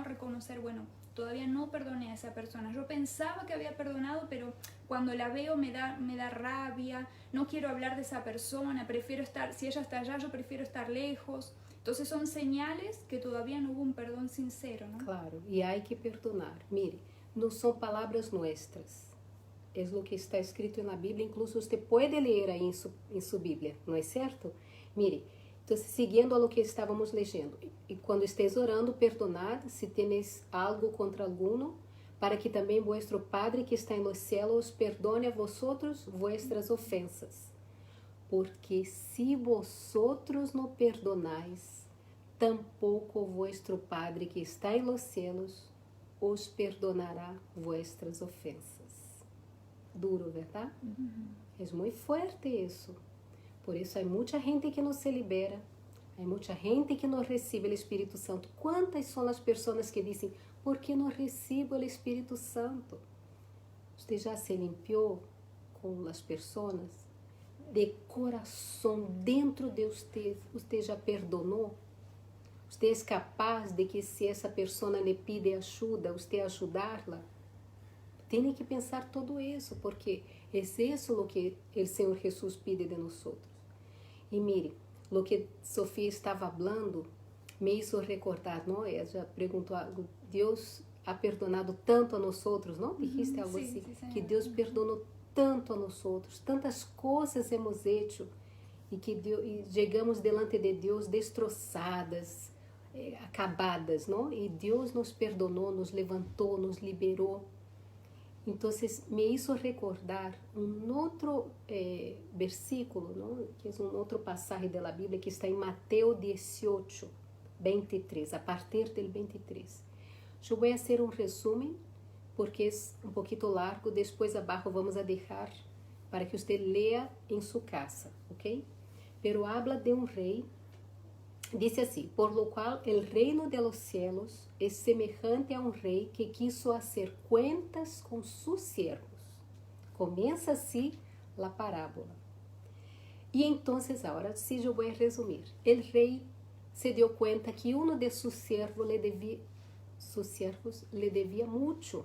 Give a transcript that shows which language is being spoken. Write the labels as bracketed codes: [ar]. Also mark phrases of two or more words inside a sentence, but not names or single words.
[es] Reconocer, bueno, todavía no perdoné a esa persona. Yo pensaba que había perdonado, pero cuando la veo me da rabia, no quiero hablar de esa persona, prefiero estar, si ella está allá, yo prefiero estar lejos. Entonces son señales que todavía no hubo un perdón sincero, ¿no? Claro, [pt] e há que perdonar. [es] Mire, [pt] não são palavras nuestras. É o que está escrito na Bíblia, incluso você pode ler aí em sua Bíblia, não é certo? [es] Mire, [pt] então, seguindo [es] a lo que [pt] estávamos lendo, e quando [es] estés orando, perdonad se tenéis algo contra alguno, para que também vuestro Padre que [pt] está em [es] los cielos perdone a vosotros vuestras ofensas. Porque se vosotros não perdonais, tampouco vuestro Padre que [pt] está em [es] los cielos os perdonará vuestras ofensas. Duro, ¿verdad? Es muy fuerte eso. Por eso hay mucha gente que no se libera, hay mucha gente que no recibe el Espíritu Santo. ¿Cuántas son las personas que dicen, ¿por qué no recibo el Espíritu Santo? ¿Usted ya se limpió con las personas? De corazón, dentro de usted ya perdonó? ¿Usted es capaz de que si esa persona le pide ayuda, usted ayudarla? [pt] Tem que pensar todo isso, porque é isso o que o Senhor Jesus pide de nós. E mire, o que Sofia estava falando [es] me hizo recordar, [pt] não? Ela já perguntou algo. Deus [es] ha perdonado [pt] tanto a nós, não? Dijiste algo assim, que Deus perdonou tanto a nós, tantas coisas [es] hemos hecho [pt] e que chegamos [es] delante de [pt] Deus destroçadas, acabadas, não? E Deus nos perdonou, nos levantou, nos liberou. Então, [es] me hizo recordar [pt] outro versículo, ¿no? Que é outro passagem da Bíblia que está em Mateus 18, 23, [es] a partir del 23. [pt] Eu vou fazer um resumo, porque é um pouquinho largo, depois abaixo vamos a deixar para que você leia em sua casa, ok? [es] Pero habla de [pt] um rei, [es] dice assim, por lo cual el reino de los cielos es semejante a un rey que quiso hacer cuentas con sus siervos. Comienza así la parábola. Y entonces, ahora sí yo voy a resumir. El rey se dio cuenta que uno de sus siervos le debía mucho.